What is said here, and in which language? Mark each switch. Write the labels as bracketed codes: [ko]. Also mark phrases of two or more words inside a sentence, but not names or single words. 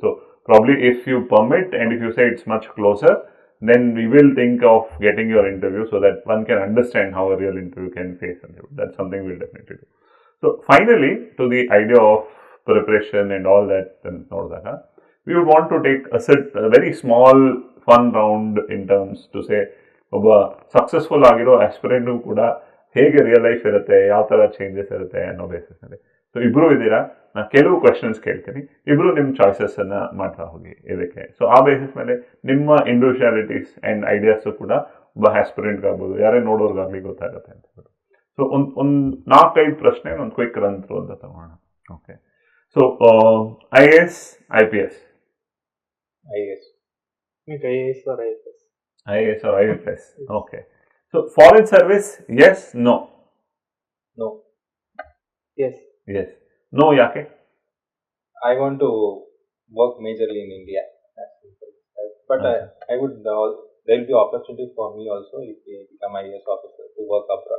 [en] So probably if you permit and if you say it's much closer, then we will think of getting your interview so that one can understand how a real interview can face. That's something we'll definitely do. So finally, to the idea of preparation and all that ನೋಡಿದಾಗ we would want to take a very small fun round in terms to say [kn] ಒಬ್ಬ ಸಕ್ಸಸ್ಫುಲ್ ಆಗಿರೋ ಆಸ್ಪಿರೆಂಟು ಕೂಡ ಹೇಗೆ [en] real life [kn] ಇರುತ್ತೆ, ಯಾವ ಥರ ಚೇಂಜಸ್ ಇರುತ್ತೆ ಅನ್ನೋ ಬೇಸಿಸ್ನಲ್ಲಿ. ಸೊ ಇಬ್ಬರು ಇದ್ದೀರಾ, ನಾನು ಕೆಲವು ಕ್ವೆಶನ್ಸ್ ಕೇಳ್ತೀನಿ, ಇಬ್ಬರು ನಿಮ್ಮ ಚಾಯ್ಸಸ್ಸನ್ನು ಮಾಡ್ತಾ ಹೋಗಿ ಇದಕ್ಕೆ. ಸೊ ಆ ಬೇಸಿಸ್ ಮೇಲೆ ನಿಮ್ಮ [en] individualities and ideas [kn] ಕೂಡ ಒಬ್ಬ ಆಸ್ಪಿರೆಂಟ್ಗಾಗ್ಬೋದು, ಯಾರೇ ನೋಡೋರ್ಗಾಗಲಿ ಗೊತ್ತಾಗುತ್ತೆ ಅಂತ ಹೇಳ್ಬಿಟ್ಟು. ಸೊ ಒಂದು 4-5 ಪ್ರಶ್ನೆ ಒಂದು [en] quick run through [kn] ಅಂತ ತಗೋಣ. [en] ಓಕೆ, ಸೊ IAS, IPS. IAS. IAS or IPS. IAS or IPS. Okay. So foreign service, yes, no. No. Yes. Yes. No, yake? I want to work majorly in India. That's simple. But Okay. I would, there will be opportunity for me also if I become IAS officer to work abroad.